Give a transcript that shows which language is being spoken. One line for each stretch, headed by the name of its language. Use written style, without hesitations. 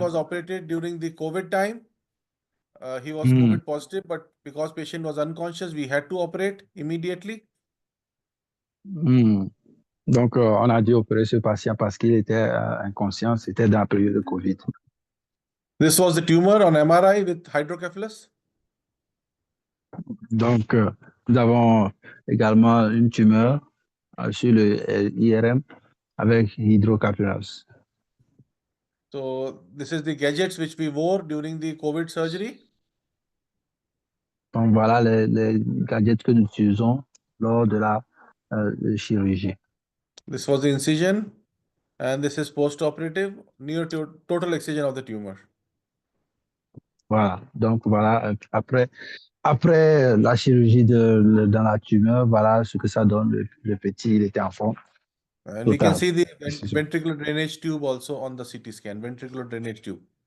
English: was operated during the COVID time. He was COVID positive, but because patient was unconscious, we had to operate immediately.
French: Donc, on a dû opérer ce patient parce qu'il était inconscient. C'était dans la période de COVID.
English: This was the tumor on MRI with hydrocephalus.
French: Donc, nous avons également une tumeur sur le IRM avec hydrocapillars.
English: So this is the gadgets which we wore during the COVID surgery.
French: Donc, voilà les gadgets que nous utilisons lors de la chirurgie.
English: This was the incision, and this is post-operative, near to total excision of the tumor.
French: Voilà. Donc, voilà, après la chirurgie dans la tumeur, voilà ce que ça donne. Le petit, il était en forme.
English: And we can see the ventricular drainage tube also on the CT scan, ventricular drainage tube.